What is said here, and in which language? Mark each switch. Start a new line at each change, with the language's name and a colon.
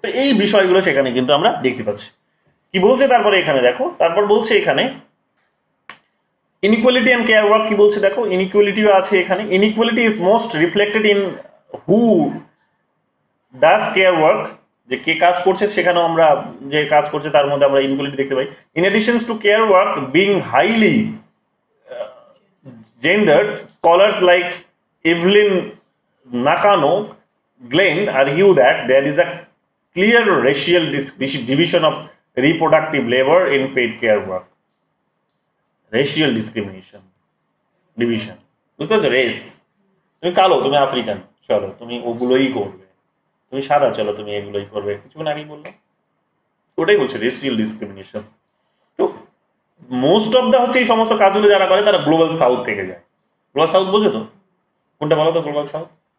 Bangla: তো এই বিষয়গুলো সেখানে কিন্তু আমরা দেখতে পাচ্ছি। কি বলছে তারপরে এখানে দেখো, তারপর বলছে এখানে
English: Inequality and care work.
Bangla: কি বলছে দেখো, ইনইকুয়ালিটিও আছে এখানে।
English: inequality is most reflected in who does care work,
Bangla: যে কে কাজ করছে সেখানেও আমরা যে কাজ করছে তার মধ্যে আমরা ইনইকুয়ালিটি দেখতে পাই।
English: In additions to care work being highly gendered, scholars like Evelyn Nakano Glenn argue that there is a clear racial division of reproductive labor in paid care work. Racial discrimination, division.
Bangla: বুঝতে পারছো? Race, তুমি কালো, তুমি African, চলো তুমি ওগুলোই করবে, তুমি সাদা, চলো তুমি এগুলোই করবে। কিছুক্ষণ আগেই বললাম, ওটাই বলছে রেশিয়াল ডিসক্রিমিনেশন। তো
English: most of the
Bangla: হচ্ছে এই সমস্ত কাজগুলো যারা করে তারা গ্লোবাল সাউথ থেকে যায়। গ্লোবাল সাউথ বোঝো তো? কোনটা বলো তো গ্লোবাল সাউথ?